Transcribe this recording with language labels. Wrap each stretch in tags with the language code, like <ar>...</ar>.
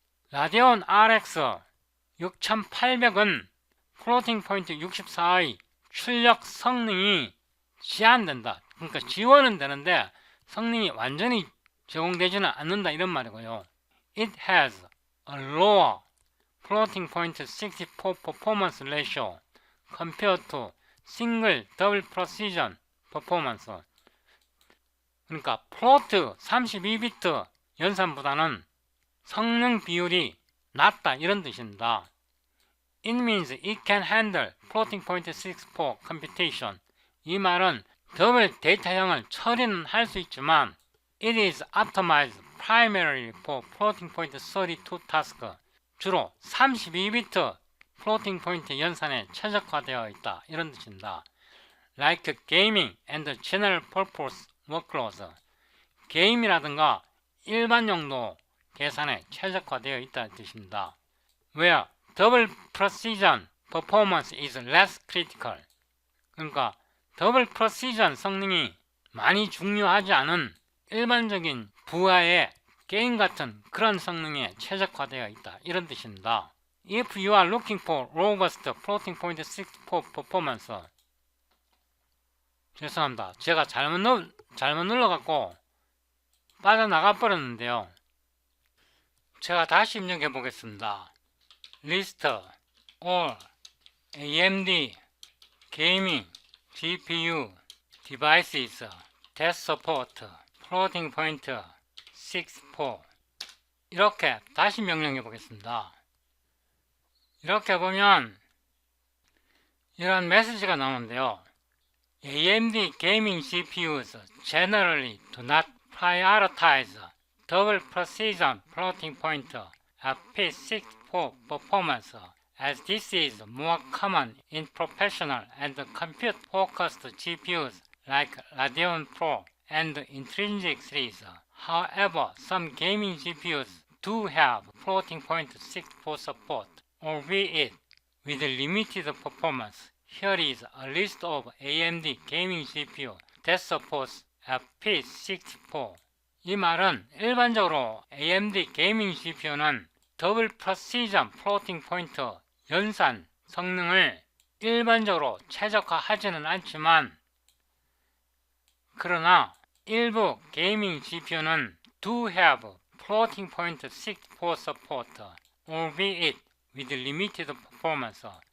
<ko>라데온 RX 6800은 floating point 64의 출력 성능이 제한된다. 그러니까 지원은 되는데 성능이 완전히 제공되지는 않는다 이런 말이고요.</ko> <en>It has a lower floating point 64 performance ratio compared to single double precision performance.</en> <ko>그러니까 float 32비트 연산보다는 성능 비율이 낮다 이런 뜻입니다.</ko> <en>It means it can handle floating point 64 computation.</en> <ko>이 말은 더블 데이터형을 처리는 할 수 있지만</ko> <en>It is optimized primarily for floating point 32 task.</en> <ko>주로 32비트 floating point 연산에 최적화되어 있다 이런 뜻입니다.</ko> <en>Like gaming and general purpose workloads.</en> <ko>게임이라든가 일반 용도 계산에 최적화되어 있다는 뜻입니다.</ko> <en>Where double precision performance is less critical.</en> <ko>그러니까 더블 프로시전 성능이 많이 중요하지 않은 일반적인 부하의 게임 같은 그런 성능에 최적화되어 있다 이런 뜻입니다.</ko> <en>If you are looking for robust floating point 64 performance.</en> <ko>죄송합니다. 제가 잘못 눌러갖고 빠져나가 버렸는데요. 제가 다시 입력해 보겠습니다.</ko> <en>List all AMD gaming GPU devices that support floating point 64.</en> <ko>이렇게 다시 명령해 보겠습니다. 이렇게 보면 이런 메시지가 나오는데요.</ko> <en>AMD gaming GPUs generally do not prioritize double precision floating point FP64 performance, as this is more common in professional and compute-focused GPUs like Radeon Pro and Intrinsic series. However, some gaming GPUs do have floating point 64 support, albeit with limited performance. Here is a list of AMD gaming GPU that supports FP64.</en> <ko>이 말은 일반적으로 AMD 게이밍 GPU는 더블 프로시전 플로팅 포인트 연산 성능을 일반적으로 최적화하지는 않지만 그러나 일부 게이밍 GPU는</ko> <en>do have floating point 64 support, albeit with limited performance.</en>